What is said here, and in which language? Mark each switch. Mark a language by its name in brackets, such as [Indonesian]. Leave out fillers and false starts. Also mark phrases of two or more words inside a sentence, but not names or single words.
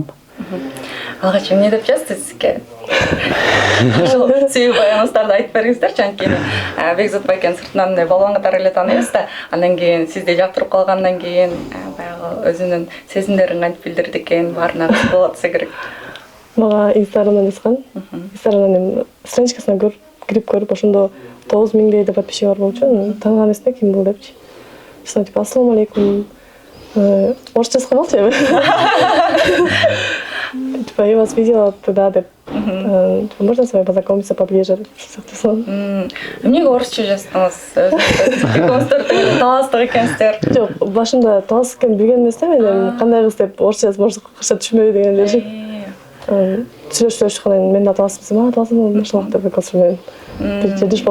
[Kyrgyz] Алгач эмне деп жазды сизге? Ошол сүйүү баягыңыздарды айтып бериңиздерчи, анткени Бекзат байкени сыртынан балбан катары эле тааныйбыз да, андан кийин сизди жактырып калгандан кийин баягы өзүнүн сезимдерин кантип билдирди экен, баарына болот десе керек. Мага Инстаграмдан жазган. Инстаграмдан страничкасына кирип көрүп, ошондо 9000 да подписчиги бар болчу. Тааныган эмесмин, ким бул депчи. [Arabic] Типа ассалам алейкум. [Kyrgyz] Орусча жазган болчу эми. [Russian] Типа я вас видела тогда деп. Можно с вами познакомиться поближе? [Kyrgyz] Эмнеге орусча жаздыңыз? Экөөңүздөр таластык экенсиздер. Жок, башында талас экенин билген эмес да, мен кандай кыз деп орусча жазып, орусча түшүнбөйбү деген эле. Сүйлөшүп аткандан мен да таласмын, таласым машаллах деп калсам мен.